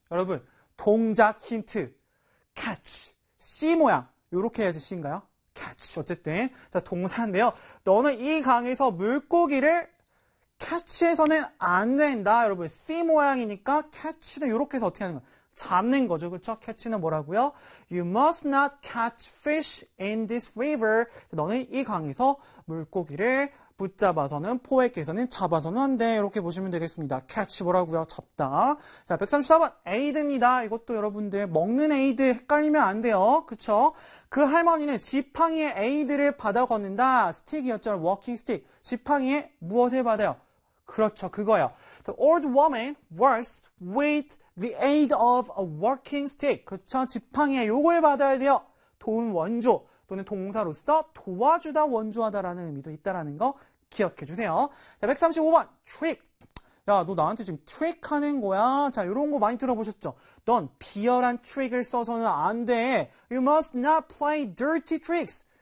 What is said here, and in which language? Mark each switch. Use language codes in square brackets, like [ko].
[ko] 여러분, 동작 힌트. catch. C 모양. 요렇게 해야지 C인가요? 어쨌든 자 동사인데요. 너는 이 강에서 물고기를 캐치해서는 안 된다. 여러분 C 모양이니까 캐치는 이렇게 해서 어떻게 하는 거야? 잡는 거죠. 그렇죠? 캐치는 뭐라고요? [en] You must not catch fish in this river. [ko] 너는 이 강에서 물고기를 붙잡아서는 포획해서는 잡아서는 안 돼. 이렇게 보시면 되겠습니다. 캐치 뭐라고요? 잡다. 자, 134번 에이드입니다. 이것도 여러분들 먹는 에이드 헷갈리면 안 돼요. 그쵸? 그 할머니는 지팡이에 에이드를 받아 걷는다. 스틱이었죠? 워킹 스틱. 지팡이에 무엇을 받아요? 그렇죠. 그거요. [en] The old woman works with the aid of a walking stick. [ko] 그렇죠. 지팡이에 요걸 받아야 돼요. 도운 원조 또는 동사로서 도와주다 원조하다라는 의미도 있다라는 거 기억해 주세요. 자, 135번. trick. 야, 너 나한테 지금 trick 하는 거야? 자, 요런 거 많이 들어보셨죠? 넌 비열한 trick을 써서는 안 돼. [en] You must not play dirty tricks.